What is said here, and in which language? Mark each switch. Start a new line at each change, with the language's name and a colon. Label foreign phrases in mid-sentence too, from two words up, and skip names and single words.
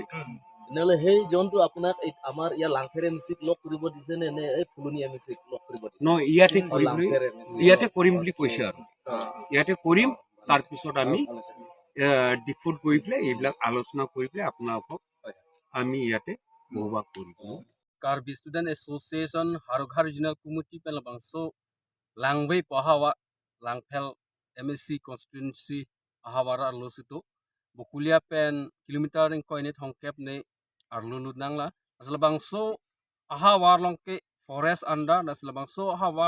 Assamese: তেনেহ'লে সেই জনটো আপোনাক আমাৰ ইয়াৰ লাংফেৰ এমএসিক লগ কৰিব দিছে নে এই ফুলনি এমএসিক লগ কৰিব দিছে ন ইয়াতে কৰিম বুলি কৈছে আৰু ইয়াতে কৰিম তাৰপিছত আমি ডিফুট গৈ পেলাই এইবিলাক আলোচনা কৰি পেলাই আপোনালোকক আমি ইয়াতে বহবাস কৰিব
Karbi: Karbi Student Association Harukha Regional Committee pen labangso Langve pahawa Langphel MSC constituency ahawara arlositu Bukulia pen kilometer ring koine thongkep ne arlulu nangla aslabangso ahawar longke
English: forest under
Karbi: aslabangso ahawar